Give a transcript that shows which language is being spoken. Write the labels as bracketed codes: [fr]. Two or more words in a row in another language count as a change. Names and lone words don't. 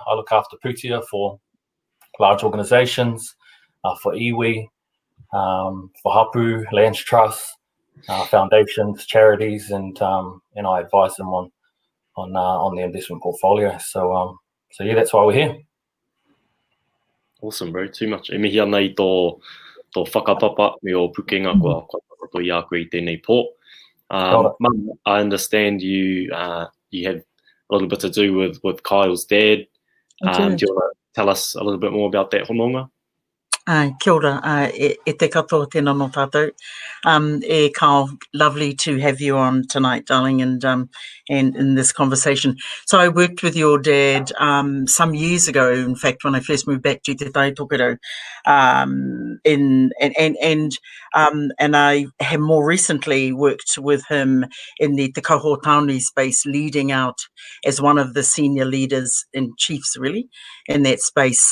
[en] I look after putia for large organisations, for iwi, for hapu, land trusts, foundations, charities, and I advise them on the investment portfolio. So yeah, that's why we're here. Awesome, bro. Too much. [mi] E mihi ana I tō whakapapa me o pukenga kua whakapato I a koe I tēnei pō. [en] Mum, I understand you have a little bit to do with Kyle's dad. Do you want to tell us a little bit more about that hononga? [mi] Kia ora, e te katoa tēnā no tātou. [en] Kyle, lovely to have you on tonight, darling, and in this conversation. So I worked with your dad some years ago, in fact, when I first moved back to Te Tai Tokerau, and I have more recently worked with him in the Te Kahotaunui space, leading out as one of the senior leaders and chiefs, really, in that space.